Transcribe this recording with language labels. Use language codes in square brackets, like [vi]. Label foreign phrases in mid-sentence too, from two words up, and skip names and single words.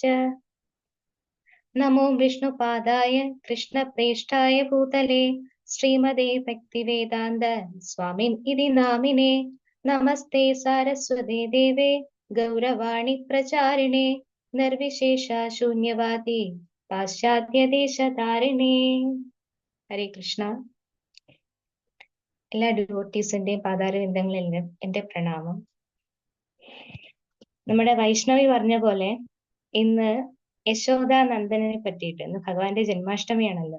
[sa] नमो विष्णुपादाय कृष्णप्रेष्ठाय भूतले श्रीमते भक्तिवेदान्त स्वामिनिधि नामिने। नमस्ते सारस्वते देवे गौरवाणी प्रचारिणे निर्विशेष शून्यवादी പാശ്ചാത്യ ദേശധാരിണേ. ഹരേ കൃഷ്ണ. [ml] എല്ലാ ഡിവോട്ടീസിന്റെയും പാതാരവിന്ദങ്ങളിലും എന്റെ പ്രണാമം. നമ്മുടെ വൈഷ്ണവി പറഞ്ഞ പോലെ ഇന്ന് യശോദാനന്ദനെ പറ്റിയിട്ട്, ഇന്ന് ഭഗവാന്റെ ജന്മാഷ്ടമിയാണല്ലോ.